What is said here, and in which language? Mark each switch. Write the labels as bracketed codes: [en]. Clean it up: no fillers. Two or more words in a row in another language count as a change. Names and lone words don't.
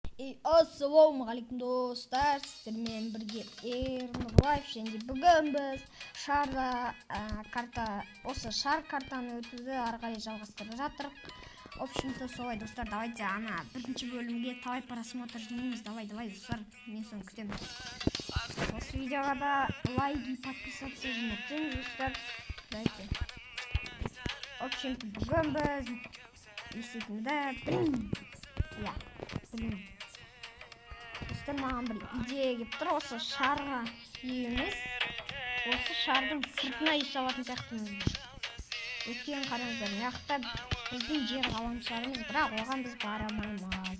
[kk] Ассалаумағалейкум достар, сіздермен бірге Ернұрлаев, және бүгін біз осы шар картаны өтуді ары қарай жалғастырып жатырық. [ru] В общем-то [kk] солай достар, давайте бірінші бөлімге талай просмотр жинаймыз. Давай достар, мен соны күтемін. Осы видеоға да [ru] лайк и подписаться [kk] жинайтын достар. Давайте. [ru] В общем-то [kk] бүгін біз достар, маған бір идея келіп тұр. Осы шарға емес, осы шардың сыртына үй салатын сияқтымыз. Өйткені қараңыздар, мына біздің жер ғаламшарымыз, бірақ оған біз бара алмаймыз.